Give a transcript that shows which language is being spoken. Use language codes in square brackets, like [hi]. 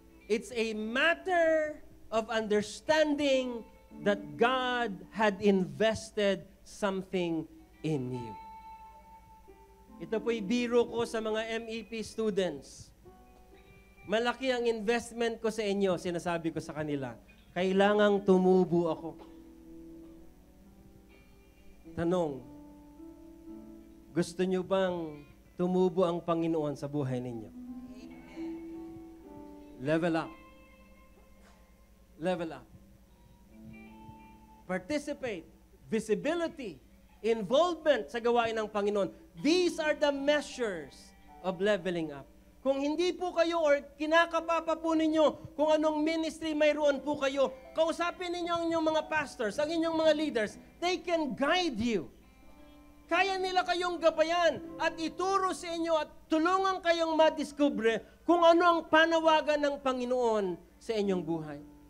[en] It's a matter of understanding that God had invested something in you. [tl] Ito po'y biro ko sa mga MEP students. Malaki ang investment ko sa inyo, sinasabi ko sa kanila. Kailangang tumubo ako. Tanong, gusto nyo bang tumubo ang Panginoon sa buhay ninyo? [en] Level up. Level up. Participate. Visibility. [tl] Involvement sa gawain ng Panginoon. [en] These are the measures of leveling up. [tl] Kung hindi po kayo or kinakapapa po ninyo kung anong ministry mayroon po kayo, kausapin ninyo ang inyong mga pastors, ang inyong mga leaders, they can guide you. Kaya nila kayong gabayan at ituro sa inyo at tulungan kayong madiskubre kung ano ang panawagan ng Panginoon sa inyong buhay.